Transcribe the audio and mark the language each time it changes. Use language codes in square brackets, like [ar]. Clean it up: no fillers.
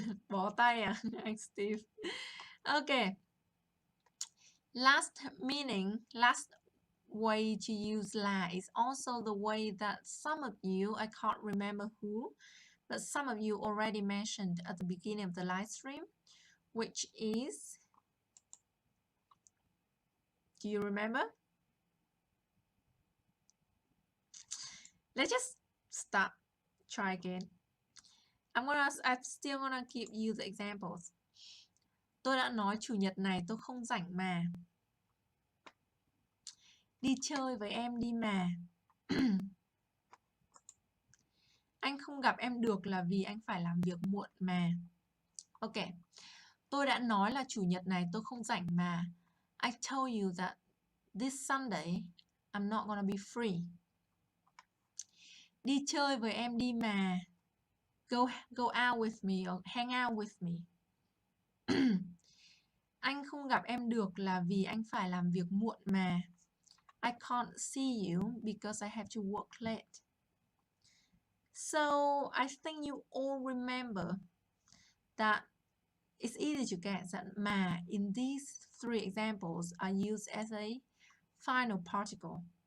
[vi] Bỏ tay à, [en] anh Steve. Okay. Last meaning, last way to use la is also the way that some of you, I can't remember who, but some of you already mentioned at the beginning of the live stream, which is, do you remember? Let's just start, try again. I'm still gonna give you the examples. [vi] Tôi đã nói chủ nhật này tôi không rảnh mà. Đi chơi với em đi mà. Anh không gặp em được là vì anh phải làm việc muộn mà. Ok. Tôi đã nói là chủ nhật này tôi không rảnh mà. [en] I told you that this Sunday I'm not gonna be free. [vi] Đi chơi với em đi mà. [en] Go out with me or hang out with me. [vi] Anh không gặp em được là vì anh phải làm việc muộn mà. [en] I can't see you because I have to work late. So I think you all remember that it's easy to get that ma in these 3 examples are used as a final particle.